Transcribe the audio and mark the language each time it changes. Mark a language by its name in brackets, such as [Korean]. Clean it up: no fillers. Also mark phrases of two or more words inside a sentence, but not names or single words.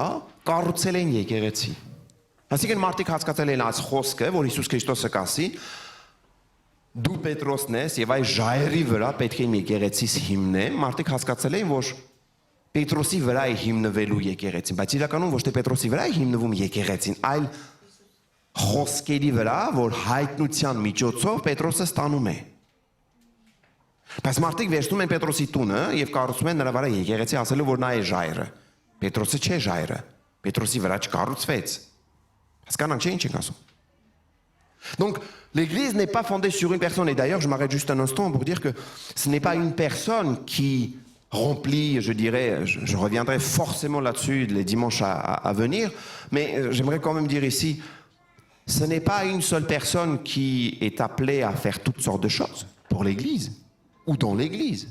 [Armenian] կառուցել են եկեղեցի։ Այսինքն մարդիկ հասկացել են այս խոսքը, որ Հիսուս Քրիստոսը կասի, դու Պետրոսն ես եւ այս ժայռի վրա պետք է եկեղեցիս հիմնեմ, մարդիկ հասկացել են, որ Պետրոսի վրա է հիմնվելու եկեղեցին, բայց իրականում ոչ թե Պետրոսի վրա է հիմնվում եկեղեցին, այլ խոսքերի վրա, որ հայտնության միջոցով Պետրոսը ստանում է։ Բայց մարդիկ վերցնում են Պետրոսի տունը եւ կառուցում են նրա վրա եկեղեցի, ասելով որ նա է ժայռը։ Պետրոսը չէ ժայռը։ Պետրոսի վրա չկառուցվեց։ Հասկանանք չէ ինչ ենք ասում։ [French] Donc, l'Église n'est pas fondée sur une personne. Et d'ailleurs, je m'arrête juste un instant pour dire que ce n'est pas une personne qui remplit, je dirais, je reviendrai forcément là-dessus les dimanches à venir, mais j'aimerais quand même dire ici, ce n'est pas une seule personne qui est appelée à faire toutes sortes de choses pour l'Église ou dans l'Église.